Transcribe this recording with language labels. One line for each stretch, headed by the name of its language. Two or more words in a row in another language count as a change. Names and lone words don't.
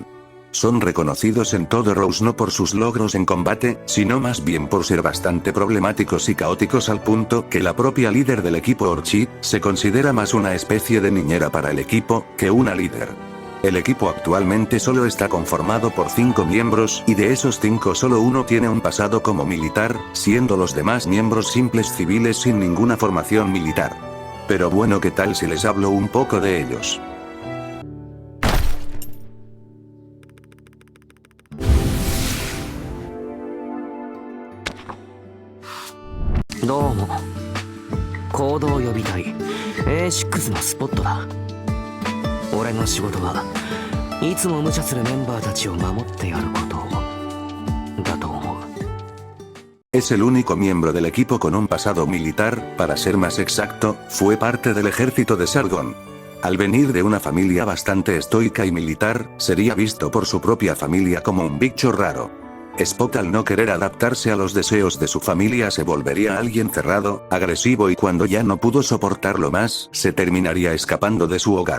Spanish: Son reconocidos en todo Rose no por sus logros en combate, sino más bien por ser bastante problemáticos y caóticos al punto que la propia líder del equipo Orchid, se considera más una especie de niñera para el equipo, que una líder. El equipo actualmente solo está conformado por 5 miembros y de esos 5 solo uno tiene un pasado como militar, siendo los demás miembros simples civiles sin ninguna formación militar. Pero bueno, ¿qué tal si les hablo un poco de ellos?
Japanese: Domo. 行動予備隊 A6 のスポットだ。俺の仕事はいつも無茶するメンバーたちを守ってやることだと思う。
Spanish: Es el único miembro del equipo con un pasado militar, para ser más exacto, fue parte del ejército de Sargon. Al venir de una familia bastante estoica y militar, sería visto por su propia familia como un bicho raro. Spock, al no querer adaptarse a los deseos de su familia, se volvería alguien cerrado, agresivo y cuando ya no pudo soportarlo más, se terminaría escapando de su hogar.